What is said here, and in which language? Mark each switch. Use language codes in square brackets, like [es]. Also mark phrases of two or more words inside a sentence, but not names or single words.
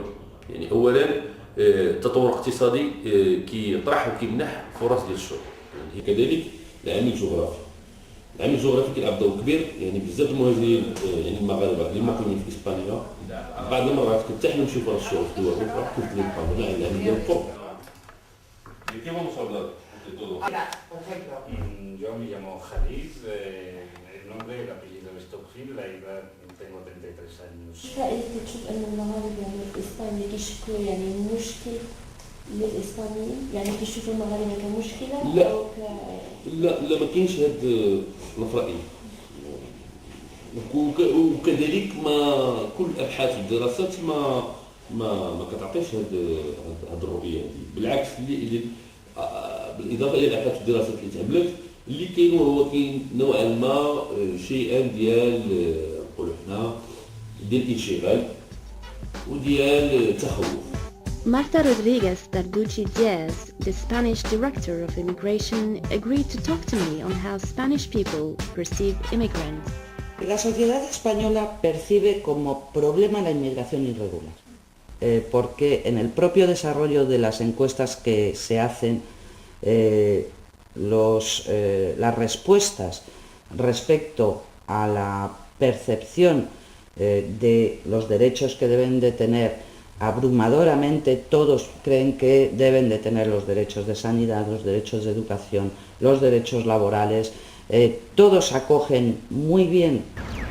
[ar] يعني أولاً التطور الاقتصادي كيطرح وكيمنح فرص ديال الشغل. يعني كذلك العامل الجغرافي. العامل الجغرافي كيلعب دور كبير يعني بزاف المهاجرين يعني المغاربة اللي مقيمين في إسبانيا بعض المرات كتحلم شي فرص شغل في دول أخرى كيف كيبقاو هنا العامل ديال القرب. [es] ¿De qué vamos a hablar de todo? Por ejemplo. Yo me llamo Khalid, el nombre, el apellido es Tawfil, la edad tengo 33 años. [ar] فائدة تشوف أن المغاربة يعني في إسبانيا كيشكلوا يعني مشكل للإسبانيين يعني كيشوفوا المغاربة كمشكلة لا. أو لا ما كاينش هاد الرأي وكذلك ما كل الابحاث والدراسات ما كتعطيش هاد الرؤيه هذه بالعكس اللي بالاضافه الى الابحاث والدراسات اللي تعملت اللي كاين هو كاين نوعا ما شيئا ديال نقولوا حنا ديال الانشغال وديال التخوف. [en] Marta Rodriguez Tarducci Diaz, the Spanish director of immigration, agreed to talk to me on how Spanish people perceive immigrants. [es] La sociedad española percibe como problema la inmigración irregular, porque en el propio desarrollo de las encuestas que se hacen, las respuestas respecto a la percepción de los derechos que deben de tener, abrumadoramente todos creen que deben de tener los derechos de sanidad, los derechos de educación, los derechos laborales, todos acogen muy bien